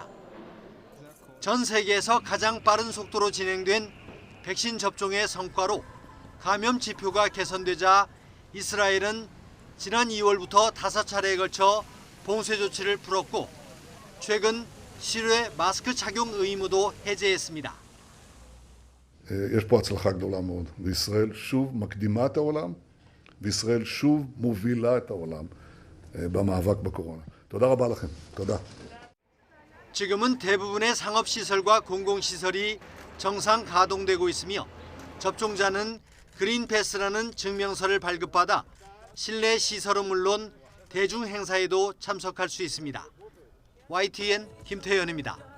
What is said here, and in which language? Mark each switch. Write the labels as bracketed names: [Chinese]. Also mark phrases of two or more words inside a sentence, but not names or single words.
[Korean] 전 세계에서 가장 빠른 속도로 진행된 백신 접종의 성과로 감염 지표가 개선되자 이스라엘은 지난 2월부터 5차례에 걸쳐 봉쇄 조치를 풀었고 최근 실외 마스크 착용 의무도 해제했습니다. [Hebrew] יש פה הצלחה גדולה מאוד, וישראל שוב מקדימה את העולם, וישראל שוב מובילה את העולם במאבק בקורונה. תודה רבה לכם. תודה. [Korean] 지금은 대부분의 상업시설과 공공시설이 정상 가동되고 있으며 접종자는 그린패스라는 증명서를 발급받아 실내 시설은 물론 대중행사에도 참석할 수 있습니다. YTN 김태현입니다.